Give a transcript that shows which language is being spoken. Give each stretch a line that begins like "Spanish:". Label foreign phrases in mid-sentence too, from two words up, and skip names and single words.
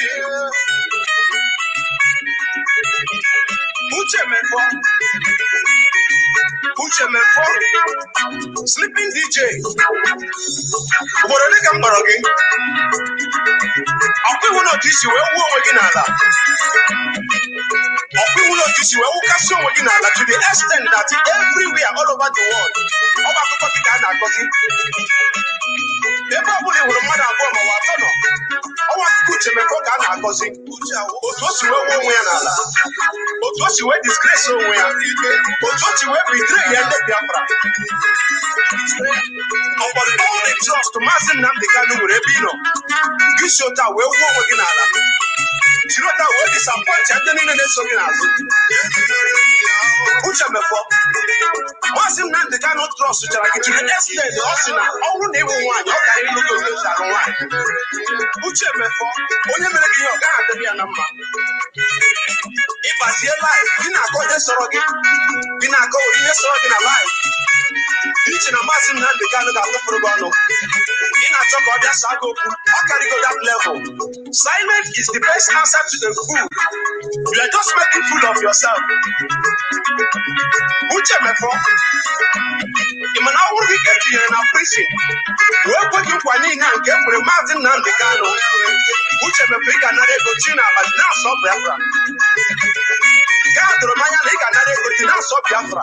Igbo: Uche Mefọ Sleeping DJ obodo ole ka m kpọrọ gị? Ọkwa iwu na otu isi wee wuo onwe gị n'ala. Ọkwa iwu na otu isi wee wụkasị onwe gị n'ala
English: to the extent that everywhere all over the world
Igbo: ọ bụ akụkọ gị ka a na-akọzi. Ebe ọ bụla ị hụrụ mmadụ abụọ ma ọ bụ atọ nọ ọnwa akụkọ Uche Mefọ ka a na-akọzi otu o si wee wuo onwe ya n'ala, otu o si wee disgrace onwe ya, otu o si wee betray ya ndị Biafra.
English: Upon all the trust
Igbo: Mazi Nnamdi Kanu nwere ebe ị nọ gị si otu a wee wuo onwe gị n'ala, jiri otu a wee disappoint ndị niile na-eso gị n'azụ. Uche Mefọ Mazi Nnamdi Kanu trust chara gị
English: to the extent
Igbo: ọ sị na ọ bụrụ na ịbụ nwaanyị ọ gara ịlụ gị otu alụ nwaanyị. Uche Mefọ onye mere gị ihe ọ gaghị adịrị ya na mma. ịbazie live gị na-akọ ihe sọrọ gị gị na-akọ ihe sọrọ gị na live iche na Mazi Nnamdi Kanu ga-atụfụrụ gị ọnụ ị na-achọ ka ọ bịa saa gị okwu ọ karịgo
English: that level. Silence is the best answer to the fool. You are just making fool of yourself.
Igbo: Uche mefọ ị ma na ọ bụrụ gị ka etinyere na prison wee kwe gị nkwa niile nke e kwere Mazi Nnamdi Kanu uche mefọ ị ga-anara ego chi na abalị na-asọ Biafra. Nke a doro m anya na ị ga-anara ego chi na-asọ Biafra.